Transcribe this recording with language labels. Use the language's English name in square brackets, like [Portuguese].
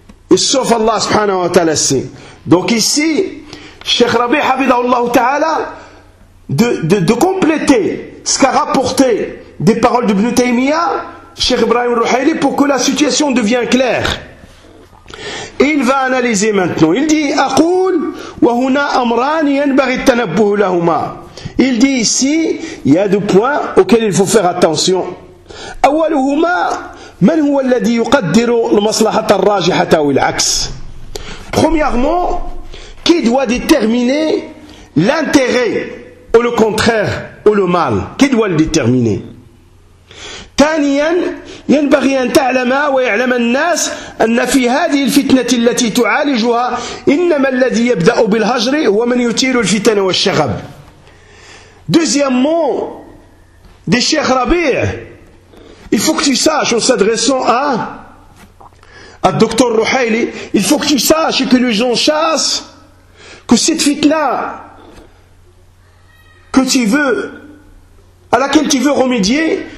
[French] Et sauf Allah subhanahu wa ta'ala sait. Donc ici, Cheikh Rabi Hafidhahullah Ta'ala, de compléter ce qu'a rapporté des paroles d'Ibn Taymiyyah, Cheikh Ibrahim al-Ruhayli, pour que la situation devienne claire. Il va analyser maintenant. Il dit, [Arabic] Aqoul, وهنا أمران ينبغي التنبه لهما. [French] Il dit ici, il y a deux points auxquels il faut faire attention. [Arabic] أولهما من هو الذي يقدر المصلحة الراجحة أو العكس. [French] Premièrement, qui doit déterminer l'intérêt ou le contraire ou le mal? Qui doit le déterminer? [Arabic] ثانيا ينبغي أن تعلم ويعلم الناس أن في هذه الفتنة التي تعالجها إنما الذي يبدأ بالهجر هو من يثير الفتن والشغب. [French] Deuxièmement, des Cheikh Rabi', il faut que tu saches, en s'adressant à Dr Ruhayli, il faut que tu saches et que les gens chassent que cette fitna que tu veux, à laquelle tu veux remédier,